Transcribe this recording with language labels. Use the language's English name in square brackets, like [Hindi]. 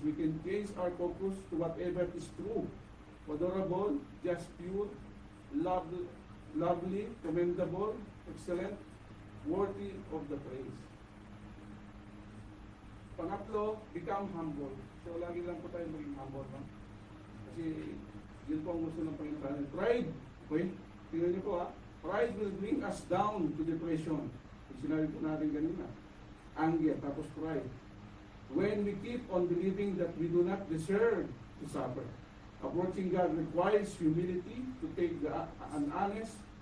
[English] We can change our focus to whatever is true, adorable, just, pure, lovely, commendable, excellent, worthy of the praise. Pangatlo, become humble. [Filipino] So lagi lang po tayo maging humble. No? Kasi yun po ang gusto ng Panginoon. Pride. Okay? Tingnan niyo po ha. [English] Pride will bring us down to depression. [Filipino] Sinabi po natin kanina. [English] Anger, tapos pride. When we keep on believing that we do not deserve to suffer. Approaching God requires humility to take an honest